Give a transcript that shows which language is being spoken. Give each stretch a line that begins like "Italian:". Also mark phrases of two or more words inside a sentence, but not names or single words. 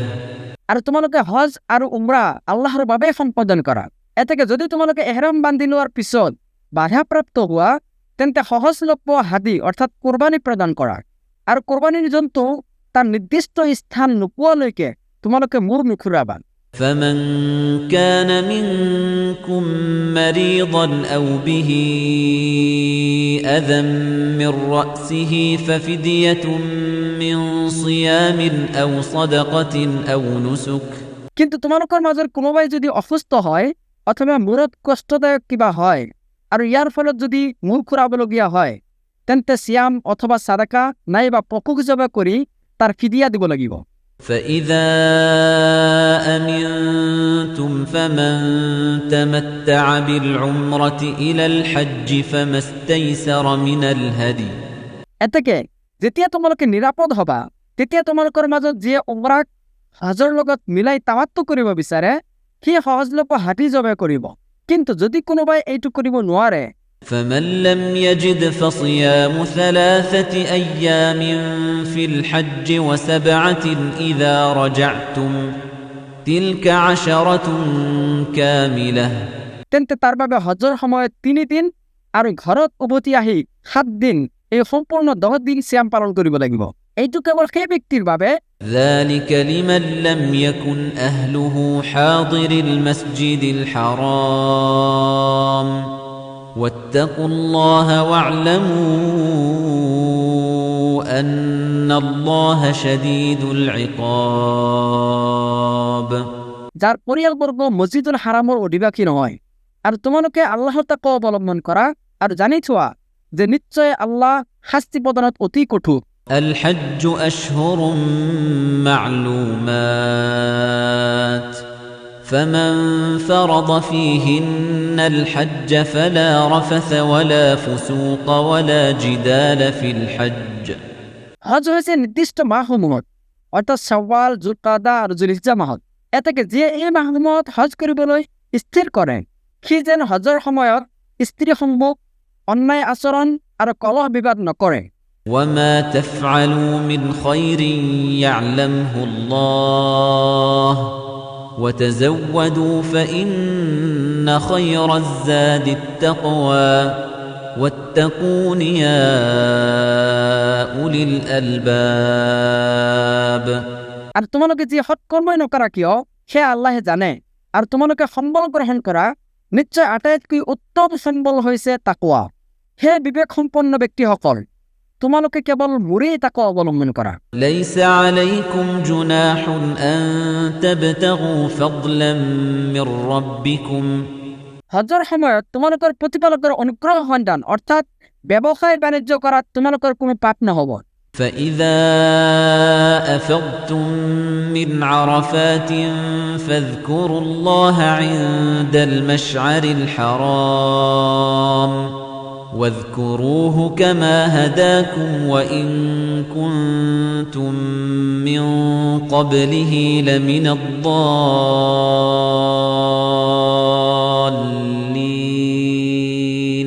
Assamese: আৰু তোমালোকে হজ আৰু উমৰা আল্লাহৰ বাবে সম্পাদন কৰা। এতেকে যদি তোমালোকে এহৰাম বান্ধি লোৱাৰ পিছত বাধাপ্ৰাপ্ত হোৱা, তেন্তে সহজলভ্য হাদী অৰ্থাৎ কোৰবানী প্ৰদান কৰা, আৰু কোৰবানীৰ জন্তু তাৰ নিৰ্দিষ্ট স্থান নোপোৱালৈকে তোমালোকে মূৰ নুখুৰাবা।
Arabic: فمن كان منكم مريضا أو به أذى من رأسه ففدية من صيام أو صدقة أو نسك
Assamese: কিন্তু তোমালোকৰ মাজৰ কোনোবাই যদি অসুস্থ হয় অথবা মূৰত কষ্টদায়ক কিবা হয় আৰু ইয়াৰ ফলত যদি মূৰ খুৰাবলগীয়া হয়, তেন্তে সিয়াম অথবা সাদাকা নাইবা পশুক জবাই কৰি তাৰ ফিদিয়া দিব লাগিব।
Arabic: فإذا أمنتم فمن تمتع بالعمرة إلى الحج فما استيسر من الهدي
Assamese: এতেকে যেতিয়া তোমালোকে নিৰাপদ হবা তেতিয়া তোমালোকৰ মাজত যিয়ে উমৰাক হজৰ লগত মিলাই তামাত্তু কৰিব বিচাৰে সি সহজলভ্য হাতী জবাই কৰিব। কিন্তু যদি কোনোবাই এইটো কৰিব নোৱাৰে
Arabic: فمن لم يجد فصيام 3 أيام في الحج و7 إذا رجعتم تلك 10 كاملة
Assamese: তেন্তে তাৰ বাবে হজৰ সময়ত 3 দিন আৰু ঘৰত উভতি আহি 7 দিন এই সম্পূৰ্ণ 10 দিন সিয়াম পালন কৰিব লাগিব। এইটো কেৱল সেই ব্যক্তিৰ বাবে
Arabic: ذلك لمن لم يكن أهله حاضر المسجد الحرام واتقوا الله واعلموا أن الله شديد العقاب
Assamese: যাৰ পৰিয়ালবৰ্গ মছজিদুল হাৰামৰ অধিবাসী নহয় আৰু তোমালোকে আল্লাহৰ তাকৱা অৱলম্বন কৰা আৰু জানি থোৱা যে নিশ্চয় আল্লাহ শাস্তি প্ৰদানত অতি কঠোৰ।
Arabic: الحج أشهر معلومات فمن فرض فيهن الحج فلا رفث ولا فسوق ولا جدال في الحج
Assamese: হজ হৈছে নিৰ্দিষ্ট মাহসমূহত অৰ্থাৎ শাওৱাল, জুলকাদা আৰু জুলহিজ্জা মাহত। এতেকে যিয়ে এই মাহসমূহত হজ কৰিবলৈ স্থিৰ কৰে সি যেন হজৰ সময়ত স্ত্ৰী সম্মুখ অন্যায় আচৰণ আৰু কলহ বিবাদ নকৰে।
Arabic: وما تفعلوا من خير يعلمه الله وتزودوا فإن خير الزاد التقوى واتقون يا أولي الألباب
Assamese: আৰু তোমালোকে যি সৎকৰ্মই নকৰা কিয় সেয়া আল্লাহে জানে আৰু তোমালোকে সম্বল গ্ৰহণ কৰা নিশ্চয় আটাইতকৈ উত্তম সম্বল হৈছে তাকৱা। হে বিবেক সম্পন্ন ব্যক্তিসকল তোমালোকে কেৱল মোৰেই তাকৱা অৱলম্বন কৰা।
Arabic: ليس عليكم جناح أن تبتغوا فضلا من ربكم
Assamese: হজৰ সময়ত তোমালোকৰ প্ৰতিপালকৰ অনুগ্ৰহ সন্ধান অৰ্থাৎ ব্যৱসায় বাণিজ্য কৰাত তোমালোকৰ কোনো পাপ নহ'ব।
Arabic: فإذا أفضتم من عرفات فاذكروا الله عند المشعر الحرام واذكروه كما هداكم وإن كنتم من قبله لمن الضالين